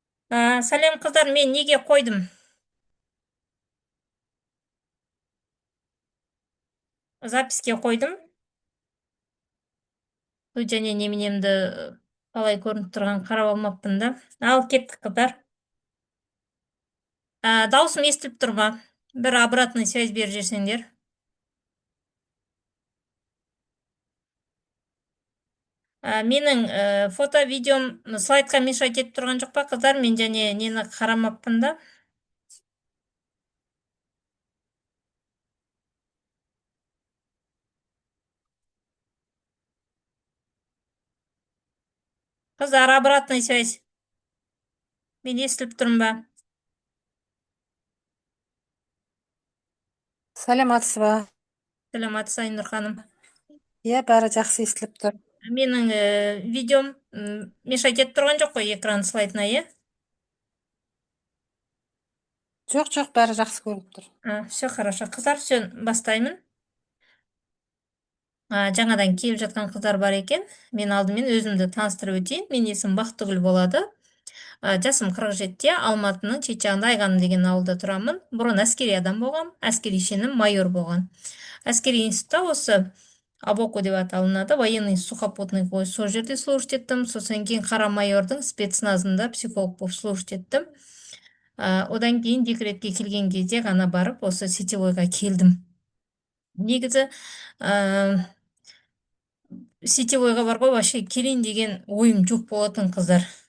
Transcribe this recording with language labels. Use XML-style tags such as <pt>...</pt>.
<kk>Сәлем қыздар, мен неге қойдым? Записке қойдым. Және неменемді қалай көрініп тұрған қарап алмаппын да. Ал кеттік қыздар. Дауысым естіліп тұр ма? Бір</kk> <ru>обратный связь</ru> <kk>беріп жіберсеңдер. Менің фото, видеом слайдқа</kk> <ru>мешать</ru> <kk>етіп тұрған жоқ па қыздар? Мен және нені қарамаппын да. Қыздар,</kk> <ru>обратный связь.</ru> <kk>Мен естіліп тұрмын ба? Саламатсыз ба? Сәлематсыз Айнұр ханым. Иә, бәрі жақсы естіліп тұр. Менің видеом</kk> <ru>мешать</ru> <kk>етіп тұрған жоқ қой экран слайдына, иә? Жоқ, бәрі жақсы көрініп тұр.</kk> <ru>Все хорошо.</ru> <kk>Қыздар,</kk> <ru>все</ru> <kk>бастаймын. Жаңадан келіп жатқан қыздар бар екен. Мен алдымен өзімді таныстырып өтейін. Мен есімім Бақтыгүл болады. Жасым 47-те, Алматының Чечағында Айғаным деген ауылда тұрамын. Бұрын әскери адам болғам, әскери шенім майор болған. Әскери институтта осы Абоко деп аталынады,</kk> <ru>военный сухопутный войск,</ru> <kk>сол жерде</kk> <ru>служить</ru> <kk>еттім. Сосын кейін қара майордың спецназында психолог болып</kk> <ru>служить</ru> <kk>еттім. Одан кейін декретке келген кезде ғана барып осы сетевойға келдім. Негізі сетевойға бар ғой,</kk> <ru>вообще</ru> <kk>келейін деген ойым жоқ болатын қыздар.</kk>